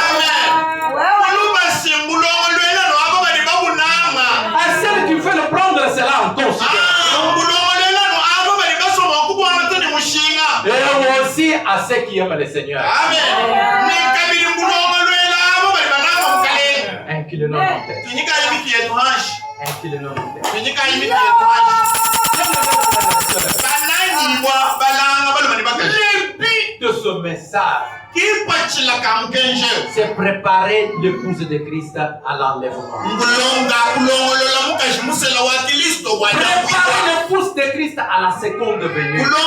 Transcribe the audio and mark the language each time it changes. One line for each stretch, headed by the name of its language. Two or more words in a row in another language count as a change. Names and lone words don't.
French: À ceux qui veulent prendre cela en considération. Et aussi à ceux qui aiment le Seigneur. le nom de tête.
Luba-Lulua: Tunyika yimiki yetu hashi.
French: Ainsi le nom de tête.
Luba-Lulua: Tunyika yimiki yetu hashi.
French: Le but de ce message, c'est préparer l'épouse de Christ à l'enlèvement. Préparer l'épouse de Christ à la seconde venue.